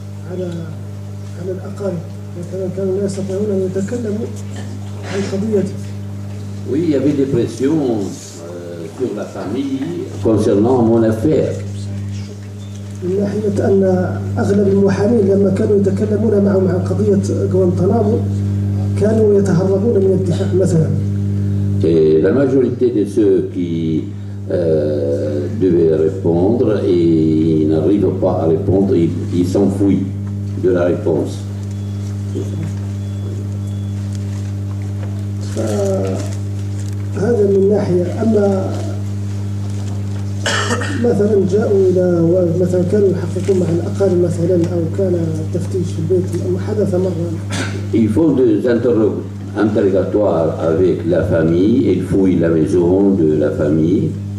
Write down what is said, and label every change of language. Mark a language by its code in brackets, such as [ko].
[ar] على الأقارب مثلا كانوا لا يستطيعون أن يتكلموا عن قضيتي. [fr] Oui, il y avait des pressions sur la famille concernant mon affaire. [ar] من ناحية أن أغلب المحامين لما كانوا يتكلمون معهم عن قضية غوانتانامو كانوا يتهربون من الدفاع مثلا. [fr] Et la majorité de ceux qui devaient répondre et ils n'arrivent pas à répondre, ils s'enfuient de la réponse. [ar] هذا من ناحية. أما مثلا جاءوا إلى مثلا كانوا يحققون مع الأقارب مثلا أو كان تفتيش في البيت أو حدث مرة. [fr] Ils font des interrogatoires avec la famille, ils fouillent la maison de la famille.